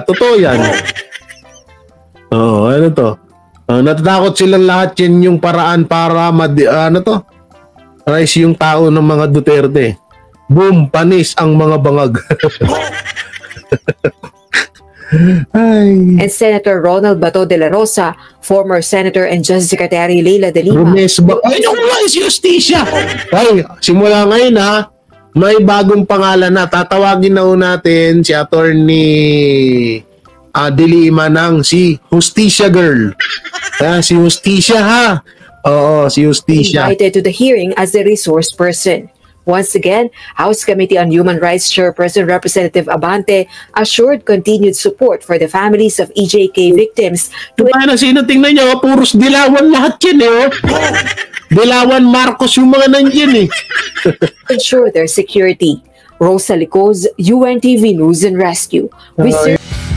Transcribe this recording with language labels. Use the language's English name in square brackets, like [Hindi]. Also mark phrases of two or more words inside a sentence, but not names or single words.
[Filipino] Totoo yan. Ano to? Natatakot silang lahat yan yung paraan para rise yung tao ng mga Duterte. Boom, panis ang mga bangag. [English] And Senator Ronald Bato de la Rosa, former Senator and Justice Secretary Leila de Lima. [Filipino] Ay, si Justicia! Ay, simula ngayon ha, may bagong pangalan na. Tatawagin na natin si Attorney de Lima ng si Justicia Girl. Si Justicia ha. Oo, si Justicia. [English] Invited to the hearing as the resource person. Once again, House Committee on Human Rights Chairperson Representative Abante assured continued support for the families of EJK victims. [Filipino] Sino tingnan nyo? Puros dilawan lahat yan Dilawan Marcos yung mga nandiyan [English] ensure their security. [Filipino] Rosa Licoz, UNTV News and Rescue.